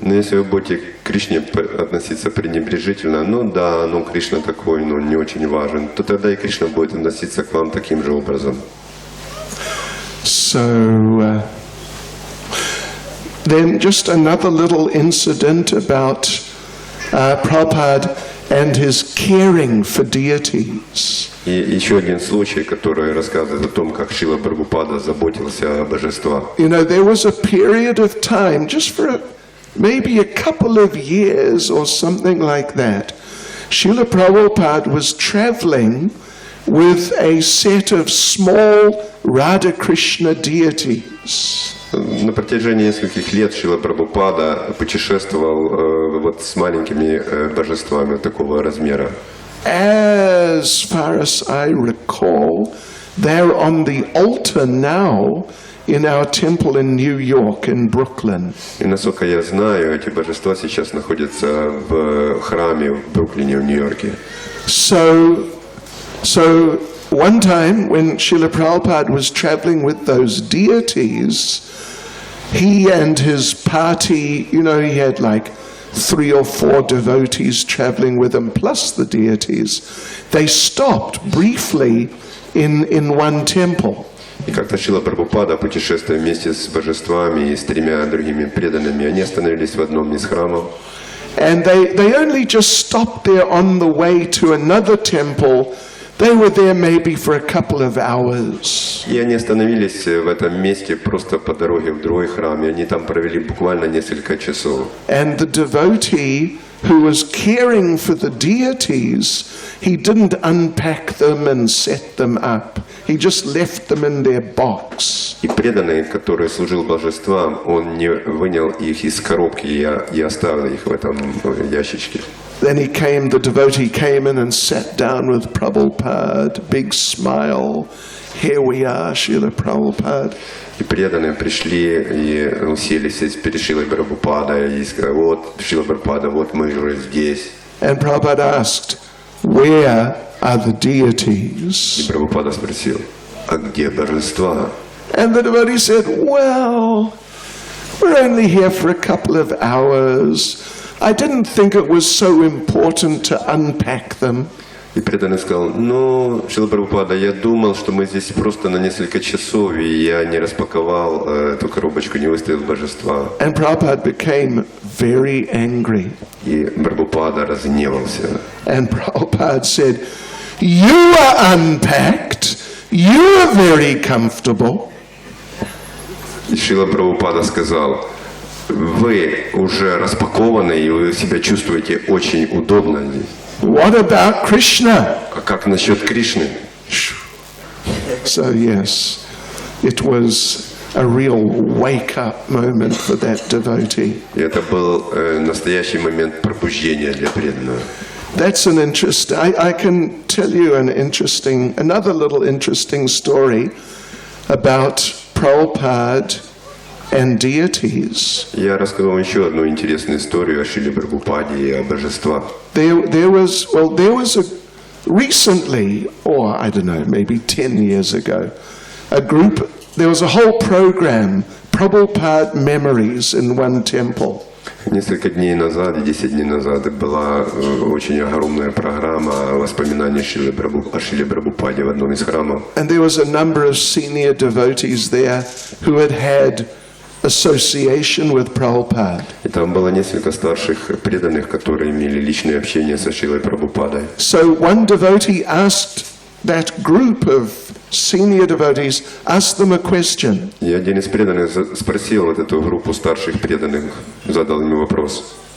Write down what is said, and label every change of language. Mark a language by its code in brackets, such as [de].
[ru] Но если вы будете к Кришне относиться пренебрежительно, Кришна такой, не очень важен, то тогда и Кришна будет относиться к вам таким же образом. [en] So, then just another little incident about Prabhupada and his caring for deities. [ru] И еще один случай, который рассказывает о том, как Шрила Прабхупада заботился о божествах. [en] You know, there was a period of time, just for maybe a couple of years or something like that, Srila Prabhupada was traveling with a set of small Radha Krishna deities. [ru] На протяжении нескольких лет Шрила Прабхупада путешествовал вот с маленькими божествами такого размера. [en] As far as I recall, they're on the altar now in our temple in New York, in Brooklyn. [ru] И насколько я знаю, эти божества сейчас находятся в храме в Бруклине, в Нью-Йорке. [en] So one time when Srila Prabhupada was traveling with those deities, he and his party, you know, he had like 3 or 4 devotees traveling with him, plus the deities. They stopped briefly in one temple. [ru] И как-то Шрила Прабхупада, путешествуя вместе с божествами и с 3 другими преданными, они остановились в одном из храмов. [en] And they only just stopped there on the way to another temple. They were there maybe for a couple of hours. [ru] И они остановились в этом месте просто по дороге в другой храм, и они там провели буквально несколько часов. [en] And the devotee who was caring for the deities, he didn't unpack them and set them up. He just left them in their box. [ru] И преданный, который служил божествам, он не вынял их из коробки и оставил их в этом ящичке. [en] Then the devotee came in and sat down with Prabhupada, big smile. Here we are, Srila Prabhupada. [ru] И преданные пришли и уселись перед Шрилой Прабхупадой и сказали: вот, Шрила Прабхупада, вот мы уже здесь. [en] And Prabhupada asked, where are the deities? [ru] И Прабхупада спросил: а где божества? [en] And the devotee said, well, we're only here for a couple of hours. I didn't think it was so important to unpack them. [ru] И преданный сказал: ну, Шрила Прабхупада, я думал, что мы здесь просто на несколько часов, и я не распаковал эту коробочку, не выставил божества. [en] And Prabhupada became very angry. [ru] И Прабхупада разгневался. [en] And Prabhupada said, you are unpacked, you are very comfortable. [ru] И Шрила Прабхупада сказал: вы уже распакованы, и вы себя чувствуете очень удобно здесь. [en] What about Krishna? [ru] А как насчет Кришны? [en] So yes, it was a real wake-up moment for that devotee. [ru] И это был настоящий момент пробуждения для преданного. [en] That's an interesting. I can tell you another little interesting story about Prabhupada and deities. [ru] Я расскажу вам еще одну интересную историю о Шриле Прабхупаде и о божествах. [en] There was recently, or I don't know, maybe 10 years ago, there was a whole program, Prabhupada Memories in one temple. [ru] Несколько дней назад, 10 дней назад, была очень огромная программа воспоминаний о Шриле Прабхупаде в одном из храмов. [en] And there was a number of senior devotees there who had association with Prabhupada. [ru] И там было несколько старших преданных, которые имели личное общение со Шрилой Прабхупадой. [en] So one devotee asked that group of senior devotees, asked them a question. [ru] И один из преданных спросил вот эту группу старших преданных, задал им вопрос.